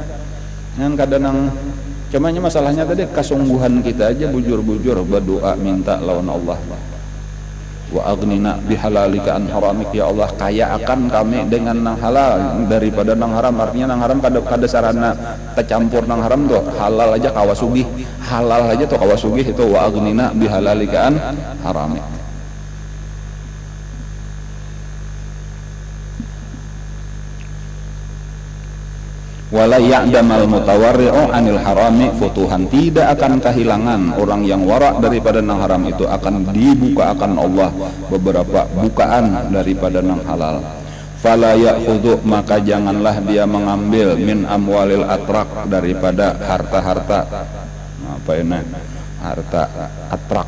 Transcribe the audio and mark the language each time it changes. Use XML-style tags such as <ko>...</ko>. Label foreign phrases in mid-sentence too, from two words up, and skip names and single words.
<bjn>Kan kadang nang cumanya masalahnya tadi kesungguhan kita aja bujur-bujur berdoa minta lawan Allah.</bjn> <ar>وأغننا بحلالك عن حرامك,</ar> <bjn>ya Allah kaya akan kami dengan nang halal daripada nang haram. Artinya nang haram kada sarana tercampur nang haram tuh, halal aja kawasugih, halal aja tuh kawasugih itu</bjn> <ar>وأغننا بحلالك عن حرامك. ولا يعدم المتورع عن الحرام فتوحا,</ar> <bjn>tidak akan kehilangan orang yang warak daripada nang haram itu, akan dibuka akan Allah beberapa bukaan daripada nang halal.</bjn> <ar>فلا يأخذ,</ar> <bjn>maka janganlah dia mengambil</bjn> <ar>من أموال الأتراك,</ar> <bjn>daripada harta-harta apa ini, harta atrak.</bjn>